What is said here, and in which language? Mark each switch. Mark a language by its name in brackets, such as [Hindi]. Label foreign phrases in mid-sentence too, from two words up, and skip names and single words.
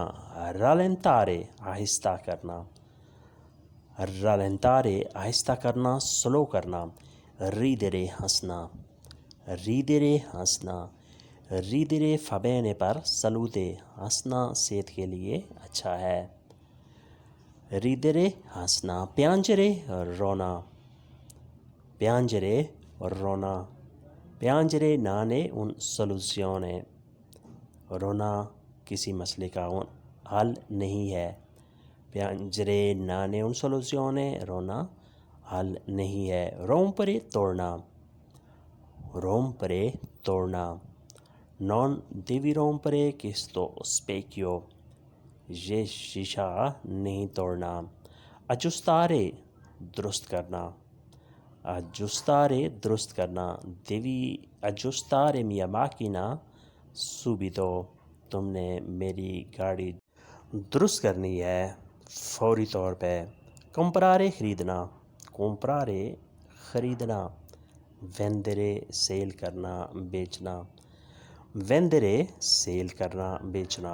[Urdu] rallentare آہستہ کرنا, rallentare آہستہ کرنا, سلو کرنا. ridere ہنسنا, ridere ہنسنا. [Italian] ridere fa bene per salute, [Urdu] ہنسنا صحت کے لیے اچھا ہے. ridere ہنسنا. piangere رونا, piangere رونا. [Italian] piangere non è un soluzione, [Urdu] رونا کسی مسئلے کا حل نہیں ہے. [Italian] piangere non è una soluzione, [Urdu] رونا حل نہیں ہے. rompere توڑنا, rompere توڑنا. [Italian] non devi rompere questo specchio, [Urdu] یہ شیشہ نہیں توڑنا. aggiustare درست کرنا, aggiustare درست کرنا. [Italian] devi aggiustare mia macchina subito, [Urdu] تم نے میری گاڑی درست کرنی ہے فوری طور پہ. comprare خریدنا, comprare خریدنا. vendere سیل کرنا بیچنا, vendere سیل کرنا بیچنا.